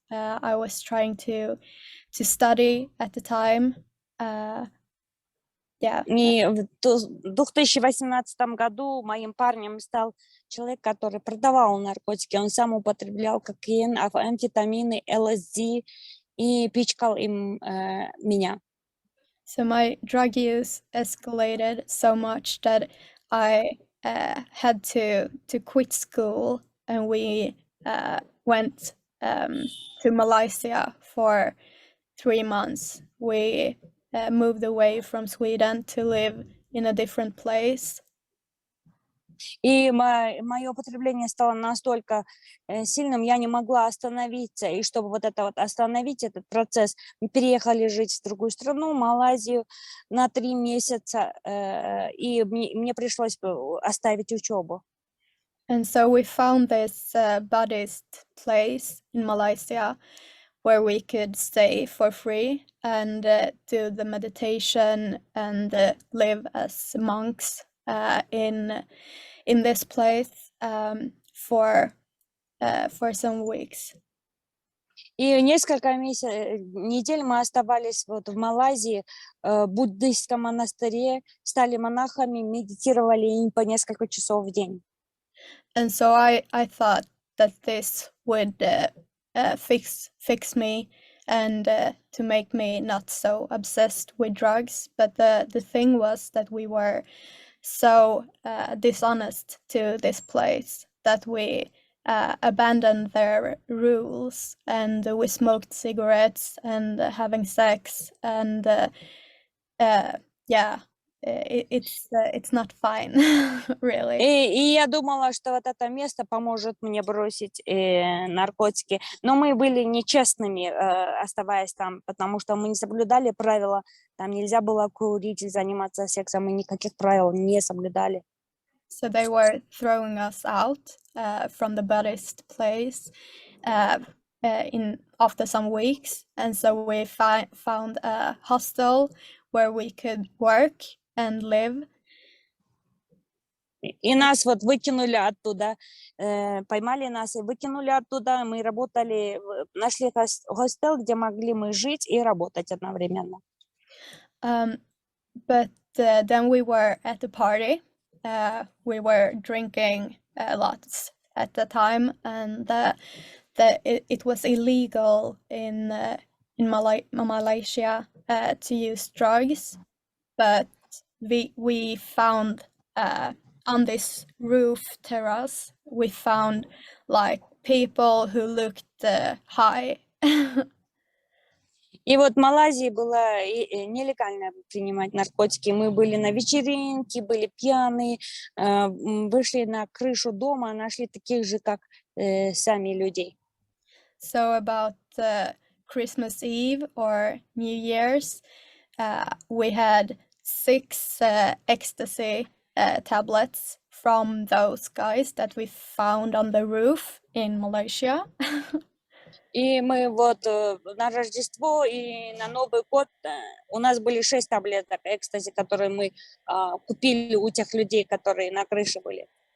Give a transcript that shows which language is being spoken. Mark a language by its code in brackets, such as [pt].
[en] I was trying to study at the time. Yeah. [ru] И в 2018 году моим парнем стал человек, который продавал наркотики. Он сам употреблял кокаин, амфетамины, ЛСД и пичкал им меня. [en] So my drug use escalated so much that I had to quit school, and we went to Malaysia for 3 months. We moved away from Sweden to live in a different place. [ru] И мое употребление стало настолько сильным, я не могла остановиться. И чтобы вот это вот остановить этот процесс, мы переехали жить в другую страну, Малайзию, на 3 месяца, и мне пришлось оставить учебу. [en] And so we found this Buddhist place in Malaysia where we could stay for free and do the meditation and live as monks in this place for some weeks. [ru] И несколько недель мы оставались вот в Малайзии, в буддийском монастыре, стали монахами, медитировали по несколько часов в день. [en] And so I thought that this would fix me and to make me not so obsessed with drugs. But the thing was that we were so dishonest to this place that we abandoned their rules, and we smoked cigarettes and having sex, and it's not fine, really. [ru] И я думала, что вот это место поможет мне бросить наркотики. Но мы были нечестными, оставаясь там, потому что мы не соблюдали правила. Там нельзя было курить или заниматься сексом, мы никаких правил не соблюдали. [en] So they were throwing us out from the Buddhist place after some weeks, and so we found a hostel where we could work and live. [ru] И нас вот выкинули оттуда, поймали нас и выкинули оттуда. Мы работали, нашли хостел, где могли мы жить и работать одновременно. [en] But then we were at a party. We were drinking lots at the time, and it was illegal in Malaysia to use drugs. But we found on this roof terrace, we found like people who looked high. [ru] И вот в Малайзии было нелегально принимать наркотики. Мы были на вечеринке, были пьяные, вышли на крышу дома, нашли таких же, как сами людей. [en] So about Christmas Eve or New Year's, we had 6 ecstasy tablets from those guys that we found on the roof in Malaysia. [ru] И мы вот на Рождество и на Новый год у нас были 6 таблеток экстази, которые мы купили у тех людей, которые на крыше были.